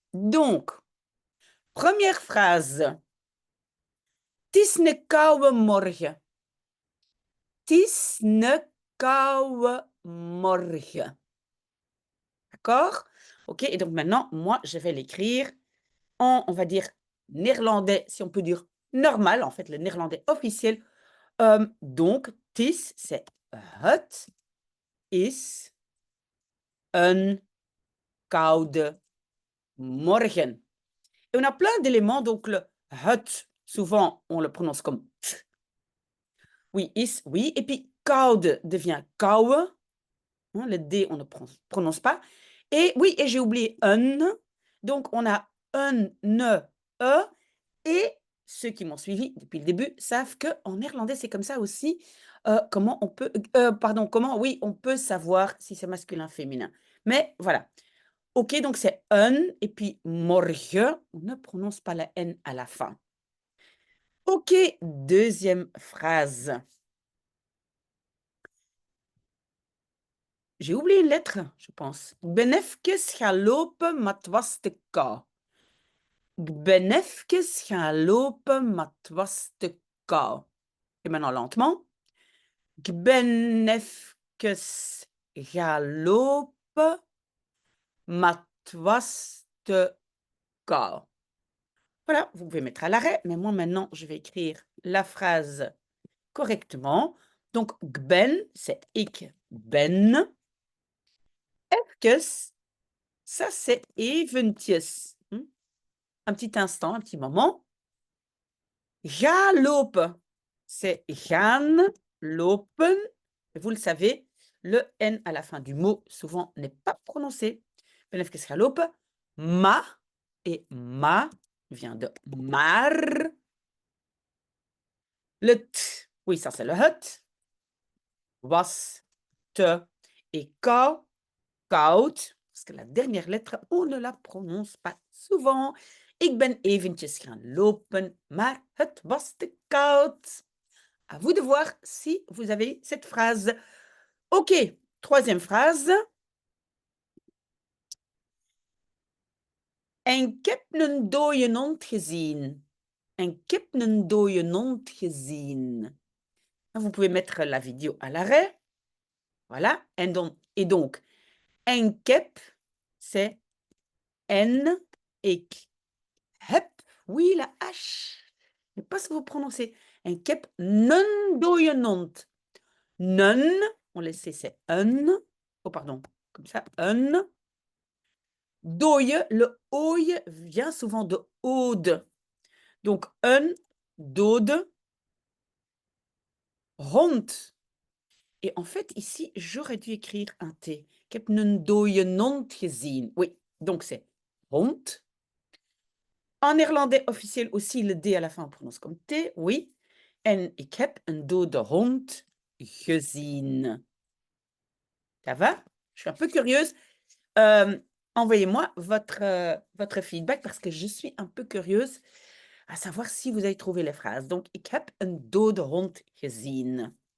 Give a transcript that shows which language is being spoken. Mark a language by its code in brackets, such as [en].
[fr] Donc, première phrase: [nl] "Het is 'ne koude morgen. Het is 'ne koude morgen." [fr] D'accord? OK, et donc maintenant, moi, je vais l'écrire en, on va dire, néerlandais, si on peut dire normal, en fait, le néerlandais officiel. Donc, "het" c'est [nl] het is een koude morgen. [fr] Et on a plein d'éléments, donc le het, souvent on le prononce comme t. Oui, is, oui. Et puis koude devient kouwe, hein, le D on ne prononce pas. Et oui, et j'ai oublié un, donc on a un, ne, e. Et ceux qui m'ont suivi depuis le début savent qu'en néerlandais c'est comme ça aussi. Comment on peut, pardon, comment, oui, on peut savoir si c'est masculin, féminin. Mais voilà. OK, donc c'est un et puis morgen, on ne prononce pas la N à la fin. OK, deuxième phrase. J'ai oublié une lettre, je pense. [nl] Ik ben even gaan lopen, maar het was te kou. Ik ben even gaan lopen, maar het was te kou. [fr] Et maintenant lentement. [nl] Ik ben even gaan lopen, maar het was te kou. [fr] Voilà, vous pouvez mettre à l'arrêt, mais moi maintenant, je vais écrire la phrase correctement. Donc, "gben", c'est [nl] "ik ben". [fr] "Even", ça c'est "eventjes", un petit instant, un petit moment. "Ga lopen", c'est "gaan lopen". Vous le savez, le N à la fin du mot, souvent, n'est pas prononcé. "Ben even gaan lopen", ma, et ma vient de maar. Le t, oui, ça c'est le het. Was, te et kou, koud, parce que la dernière lettre, on ne la prononce pas souvent. [nl] Ik ben eventjes gaan lopen, maar het was te koud. [fr] À vous de voir si vous avez cette phrase. OK, troisième phrase. [nl] Ik heb een dode hond gezien. Ik heb een dode hond gezien. [fr] Vous pouvez mettre la vidéo à l'arrêt. Voilà. Et donc, ik heb, c'est N, ik heb, oui, la H. Je ne sais pas si vous prononcez. [nl] Ik heb een dode hond. [fr] Nen, on laisse, c'est un. Oh, pardon, comme ça, un. Dooie, le ooi vient souvent de ode. Donc, un dode hond. Et en fait, ici, j'aurais dû écrire un T. [nl] Ik heb een dode hond gezien. [fr] Oui, donc c'est hond. En néerlandais officiel aussi, le D à la fin, on prononce comme T, oui. [nl] En ik heb een dode hond gezien. [fr] Ça va? Je suis un peu curieuse. Envoyez-moi votre feedback parce que je suis un peu curieuse à savoir si vous avez trouvé les phrases. [nl] Donc, ik heb een dode hond gezien.